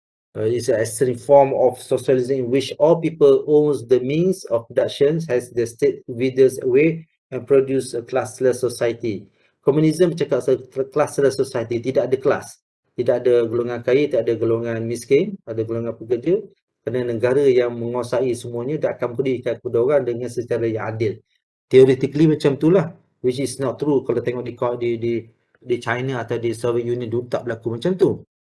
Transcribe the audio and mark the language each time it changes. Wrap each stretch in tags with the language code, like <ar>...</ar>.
<en>It's an extreme form of socialism in which all people owns the means of production, has the state withers away and produce a classless society.</en> <ms>Komunisme bercakap classless society, tidak ada kelas. Tidak ada golongan kaya, tidak ada golongan miskin, ada golongan pekerja. Kerana negara yang menguasai semuanya dan akan berikan kepada orang dengan secara yang adil. Theoretically macam itulah,</ms> <en>which is not true.</en> <ms>Kalau tengok di China atau di Soviet Union dulu tak berlaku macam tu.</ms>